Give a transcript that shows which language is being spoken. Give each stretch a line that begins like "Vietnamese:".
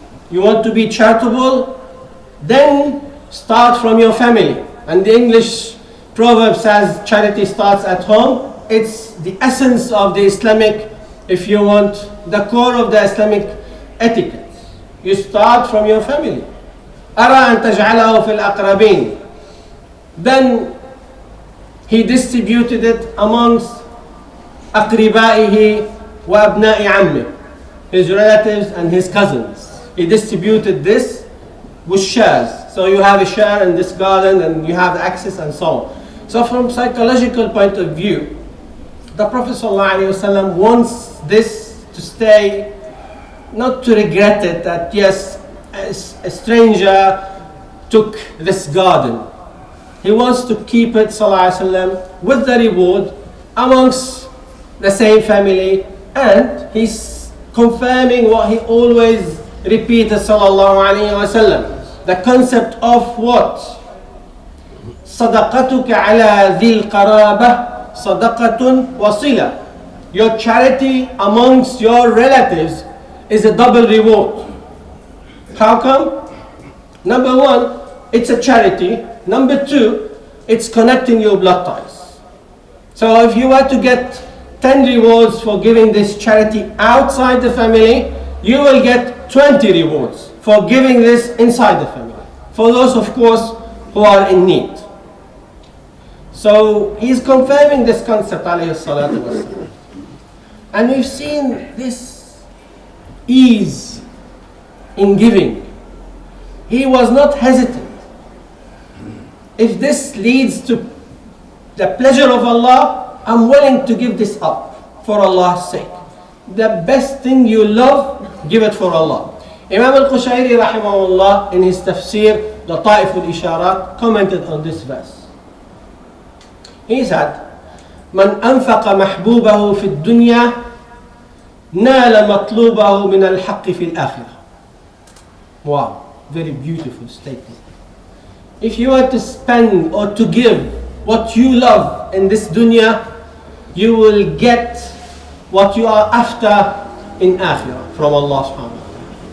English: You want to be charitable? Then start from your family. And the English proverb says charity starts at home. It's the essence of the Islamic, if you want, the core of the Islamic etiquette. You start from your family.
Arabic: أَرَى أَن تَجْعَلَهُ فِي الْأَقْرَبِينَ.
English: Then he distributed it amongst
Arabic: أَقْرِبَائِهِ وَأَبْنَاءِ عَمِّهِ,
English: his relatives and his cousins. He distributed this with shares. So you have a share in this garden and you have access and so on. So from psychological point of view, the Prophet ﷺ wants this to stay, not to regret it, that yes, a stranger took this garden. He wants to keep it ﷺ with the reward amongst the same family, and he's confirming what he always repeated ﷺ, the concept of what?
Arabic: صدقتك على ذي القرابة صدقة وصلة.
English: Your charity amongst your relatives is a double reward. How come? Number one, it's a charity. Number two, it's connecting your blood ties. So if you were to get 10 rewards for giving this charity outside the family, you will get 20 rewards for giving this inside the family. For those, of course, who are in need. So he's confirming this concept, alayhi salatu wasalam. And we've seen this ease in giving. He was not hesitant. If this leads to the pleasure of Allah, I'm willing to give this up for Allah's sake. The best thing you love, give it for Allah. Imam al-Qushayri rahimahullah in his tafsir, Lata'if al-Isharat, commented on this verse. He said,
Arabic: من أنفق محبوبه في الدنيا نال مطلوبه من الحق في الآخرة.
English: Wow, very beautiful statement. If you were to spend or to give what you love in this dunya, you will get what you are after in akhirah from Allah subhanahu wa ta'ala.